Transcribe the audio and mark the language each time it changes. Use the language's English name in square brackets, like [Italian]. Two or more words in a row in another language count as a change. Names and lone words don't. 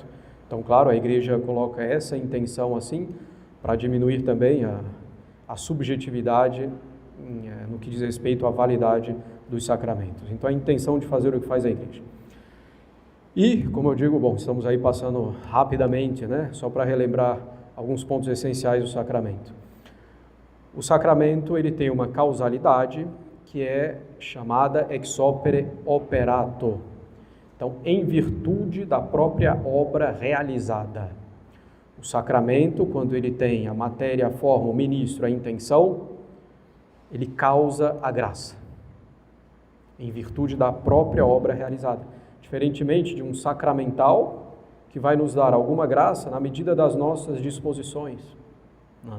[Portuguese] Então, claro, a Igreja coloca essa intenção assim para diminuir também a subjetividade no que diz respeito à validade dos sacramentos. Então, a intenção de fazer o que faz a Igreja. E, como eu digo, estamos aí passando rapidamente, né? Só para relembrar alguns pontos essenciais do sacramento. O sacramento, ele tem uma causalidade que é chamada [Latin] ex opere operato. [Portuguese] Então, em virtude da própria obra realizada. O sacramento, quando ele tem a matéria, a forma, o ministro, a intenção, ele causa a graça. Em virtude da própria obra realizada. Diferentemente de um sacramental, que vai nos dar alguma graça na medida das nossas disposições, né?